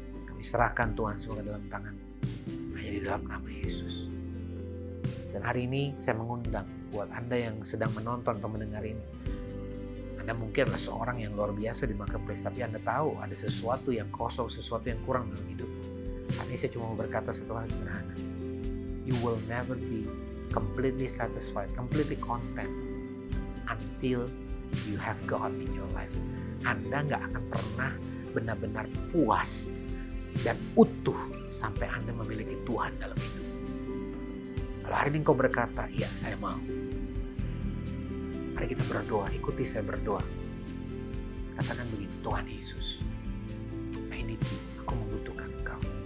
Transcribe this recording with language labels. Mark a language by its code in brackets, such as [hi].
[id] Kami serahkan Tuhan semua dalam tangan, hanya di dalam nama Yesus. Dan hari ini saya mengundang buat Anda yang sedang menonton atau mendengar ini, Anda mungkin adalah seorang yang luar biasa di marketplace, tapi Anda tahu ada sesuatu yang kosong, sesuatu yang kurang dalam hidup. Hari ini saya cuma mau berkata satu hal sederhana. [en] You will never be completely satisfied, completely content until you have God in your life. [id] Anda nggak akan pernah benar-benar puas dan utuh sampai Anda memiliki Tuhan dalam hidup. Kalau hari ini engkau berkata, iya saya mau. Mari kita berdoa, ikuti saya berdoa. Katakan begini, Tuhan Yesus, [en] I need you, [id] aku membutuhkan Engkau.